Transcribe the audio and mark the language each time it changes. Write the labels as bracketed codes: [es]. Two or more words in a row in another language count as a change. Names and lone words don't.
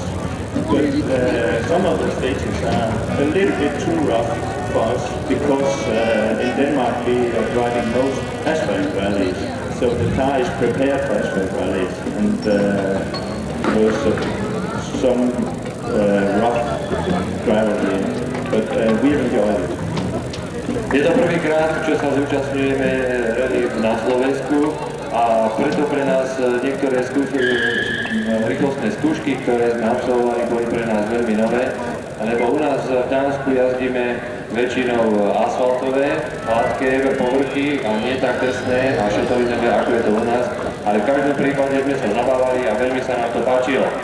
[en] But some of the stages are a little bit too rough for us because in Denmark we are driving most asphalt rallies. So the car is prepared for asphalt rallies and there's some rough gravel here. But we enjoyed it. [sk] Je to prvýkrát, čo sa zúčastňujeme rally na Slovensku a preto pre nás niektoré rýchlostné skúšky, ktoré sme absolvovali, boli pre nás veľmi nové, lebo u nás v Dánsku jazdíme väčšinou asfaltové, hladké povrchy a nie tak drsné a šotovinové, ako je to u nás, ale v každom prípade sme sa zabávali a veľmi sa nám to páčilo.